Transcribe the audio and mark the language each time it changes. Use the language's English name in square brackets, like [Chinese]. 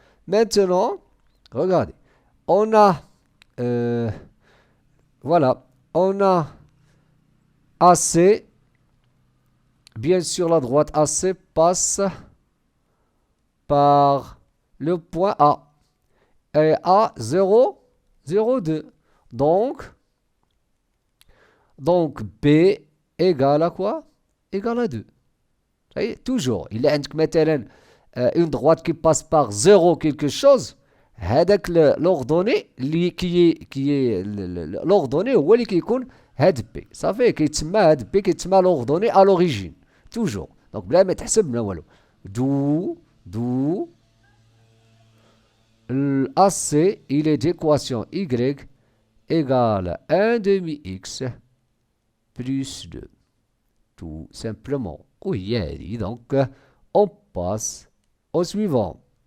[French] Maintenant, regardez, on a, voilà, on a AC, bien sûr la droite AC passe par le point A. Et A, 0, 0, 2. Donc B égale à quoi? Égale à 2. Vous voyez, toujours, il y a une droite qui passe par 0 quelque chose. [Arabic] هذاك [French] l'ordonnée qui est l'ordonnée [Arabic] هو اللي كيكون هاد بي صافي كيتسمى هاد بي كيتسمى [French] l'ordonnée à l'origine toujours. Donc [Arabic] بلا ما تحسب بلا والو [French] d'où l'AC il est d'équation y égale 1 demi x plus 2 tout simplement. Oui, donc on passe au suivant.